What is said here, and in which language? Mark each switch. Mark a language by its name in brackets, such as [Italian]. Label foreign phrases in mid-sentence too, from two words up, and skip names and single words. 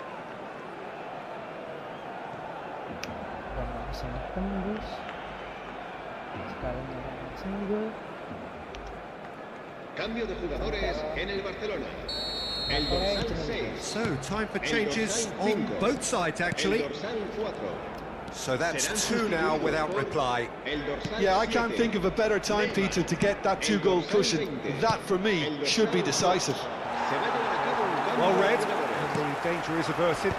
[Indonesian] Udah nggak bisa tembus. Sekarang ada single. [Spanish] Cambio de jugadores en el Barcelona. El dorsal 6. [English] So, time for changes on both sides, actually. [Spanish] El dorsal 4. [English] So that's two now without reply. Yeah, I can't think of a better time, Peter, to get that two-goal cushion. That, for me, should be decisive. Well read, and the danger is averted.